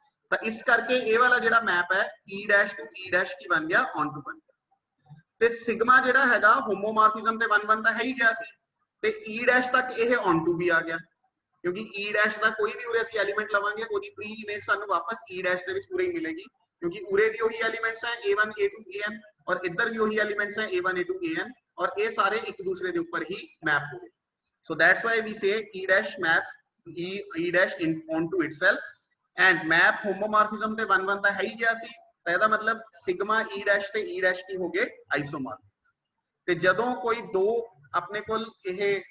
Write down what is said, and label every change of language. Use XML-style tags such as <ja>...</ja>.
<pa>ਤਾਂ ਇਸ ਕਰਕੇ ਇਹ ਵਾਲਾ ਜਿਹੜਾ ਮੈਪ ਹੈ e dash to e dash ਕੀ ਬਣ ਗਿਆ, ਔਨ ਟੂ ਬਣ ਗਿਆ। ਤੇ ਸਿਗਮਾ ਜਿਹੜਾ ਹੈਗਾ ਹੋਮੋਮੋਰਫਿਜ਼ਮ ਤੇ 1 ਤਾਂ ਹੈ ਹੀ ਗਿਆ ਸੀ, ਤੇ e ਡੈਸ਼ ਤੱਕ ਇਹ ਔਨ ਟੂ ਵੀ ਆ ਗਿਆ</pa> <hi>क्योंकि e डैश</hi> <pa>ਦਾ ਕੋਈ ਵੀ ਉਰੇ ਅਸੀਂ ਐਲੀਮੈਂਟ ਲਵਾਂਗੇ ਉਹਦੀ ਪ੍ਰੀ ਇਮੇਜ ਸਾਨੂੰ ਵਾਪਸ e ਡੈਸ਼ ਦੇ ਵਿੱਚ ਪੂਰੇ ਹੀ ਮਿਲੇਗੀ, क्योंकि ਉਰੇ ਵੀ ਉਹੀ ਐਲੀਮੈਂਟਸ ਹੈ a1 a2 an</pa> <hi>और इधर भी वही एलिमेंट्स हैं A1 A2 AN और ये सारे एक दूसरे के ऊपर ही मैप हो गए.</hi> <en>So that's why we say E dash maps E dash in onto itself and map homomorphism</en> <pa>ਤੇ 1 1 ਤਾਂ ਹੈ ਹੀ ਗਿਆ ਸੀ ਤਾਂ ਇਹਦਾ ਮਤਲਬ ਸਿਗਮਾ E dash ਤੇ E dash ਕੀ ਹੋ ਗਏ ਆਈਸੋਮॉर्फिक ਤੇ ਜਦੋਂ ਕੋਈ ਦੋ ਆਪਣੇ ਕੋਲ ਇਹ</pa>